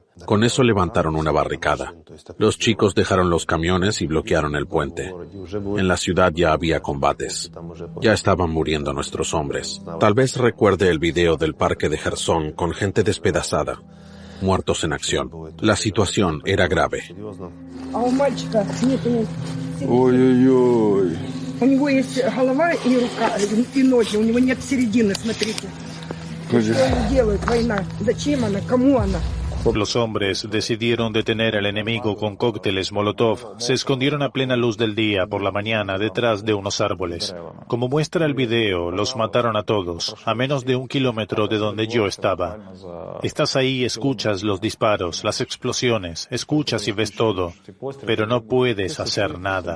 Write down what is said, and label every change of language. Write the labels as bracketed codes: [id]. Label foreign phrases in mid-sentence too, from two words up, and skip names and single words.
[es] Con eso levantaron una barricada. Los chicos dejaron los camiones y bloquearon el puente. En la ciudad ya había combates. Ya estaban muriendo nuestros hombres. Tal vez recuerde el video del parque de Jersón con gente despedazada, muertos en acción. La situación era grave. [ru] Ой-ой-ой. У него есть голова и рука, и ноги, у него нет середины, смотрите. Что они делают, война? Зачем она, кому она? [es] Los hombres decidieron detener al enemigo con cócteles Molotov. Se escondieron a plena luz del día por la mañana detrás de unos árboles. Como muestra el video, los mataron a todos, a menos de 1 kilómetro de donde yo estaba. Estás ahí, escuchas los disparos, las explosiones, escuchas y ves todo, pero no puedes hacer nada.